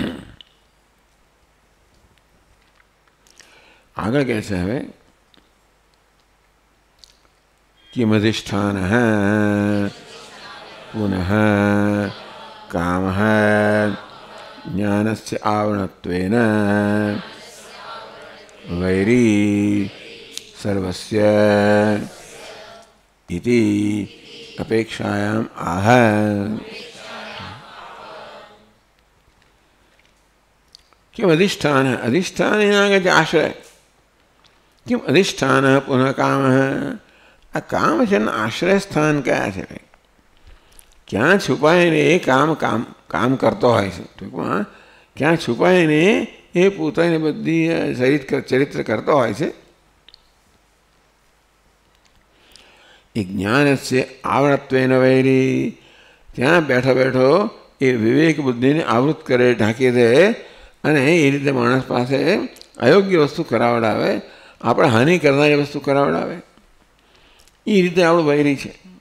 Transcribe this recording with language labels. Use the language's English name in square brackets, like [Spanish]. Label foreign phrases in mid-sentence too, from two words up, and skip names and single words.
[Gujarati] આગળ કહે છે હવે [Sanskrit] કિમધિષ્ઠાન પુનઃ કામ જ્ઞાનસ્ય આવરણત્વેન વૈરી સર્વસ્ય इति अपेक्षायाम आह। किम अधिष्ठान अधिष्ठान आगे आश्रय किम अधिष्ठान पुनः काम आ काम [Gujarati] છે આશ્રય સ્થાન કયા છે? ક્યાં છુપાઈને એ કામ કરતો હોય છે, ટૂંકમાં ક્યાં છુપાઈને એ પોતાની બધી ચરિત્ર કરતો હોય છે। એ જ્ઞાન છે [Sanskrit] આવરણત્વેન વૈરી [Gujarati] ત્યાં બેઠો બેઠો એ વિવેક બુદ્ધિને આવૃત કરે, ઢાંકી દે અને એ રીતે માણસ પાસે અયોગ્ય વસ્તુ કરાવડાવે, આપણે હાનિ કરનારી વસ્તુ કરાવડાવે, એ રીતે આપણું વૈરી છે।